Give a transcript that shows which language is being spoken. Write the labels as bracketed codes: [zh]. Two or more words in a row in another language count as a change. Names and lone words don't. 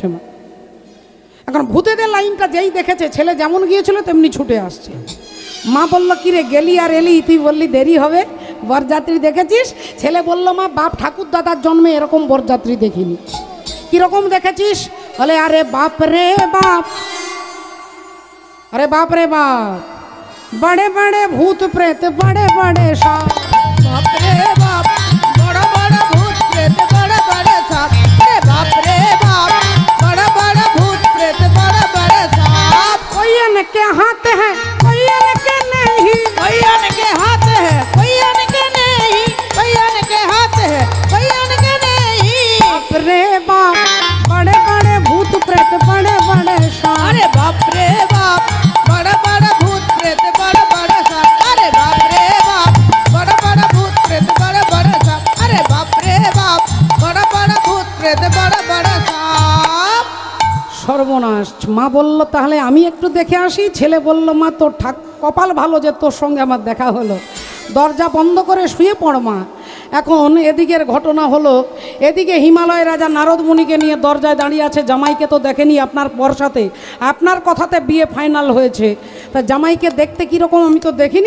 [bn] মা এখন ভূতেদের লাইনটা যেই দেখেছে, ছেলে যেমন গিয়েছিল তেমনি ছুটে আসছে। মা বলল কিরে গেলি আর এলি, তুই বললি দেরি হবে, বরযাত্রী দেখেছিস? ছেলে বলল মা বাপ ঠাকুর দাদার জন্মে এরকম বরযাত্রী দেখিনি। কিরকম দেখেছিস? বলে আরে বাপ রে বাপ, [hi] अरे बाप रे बाप, बड़े बड़े भूत प्रेत, बड़े बड़े साप, बाप रे बाप, बड़ा बड़ा भूत प्रेत, बड़े बड़े सांप। अरे बाप रे बाप, बड़ा बड़ा भूत प्रेत, बड़े बड़े सांप। कोई इनके हाथ है, कोई इनके नहीं, कोई इनके हाथ है, कोई इनके नहीं, कोई इनके हाथ है, कोई इनके नहीं। बाप रे बाप, बड़े बड़े भूत प्रेत, बड़े बड़े साप। अरे बाप रे बाप, बड़ा बड़ा भूत प्रेत, बड़ा बड़ा सांप। अरे बाप रे बाप, बड़ा बड़ा भूत प्रेत, बड़ा बड़ा सांप। अरे बाप रे बाप, बड़ा बड़ा भूत प्रेत, बड़ा बड़ा सांप। [bn] সর্বনাশ। মা বলল তাহলে আমি একটু দেখে আসি। ছেলে বলল মা তোর কপাল ভালো যে তোর সঙ্গে আমার দেখা হলো, দরজা বন্ধ করে শুয়ে পড় মা। এখন এদিকের ঘটনা হলো, এদিকে হিমালয় রাজা নারদ মুনিকে নিয়ে দরজায় দাঁড়িয়ে আছে। জামাইকে তো দেখেনি, আপনার পরশাতে আপনার কথাতে বিয়ে ফাইনাল হয়েছে, তা জামাইকে দেখতে কীরকম আমি তো দেখিনি।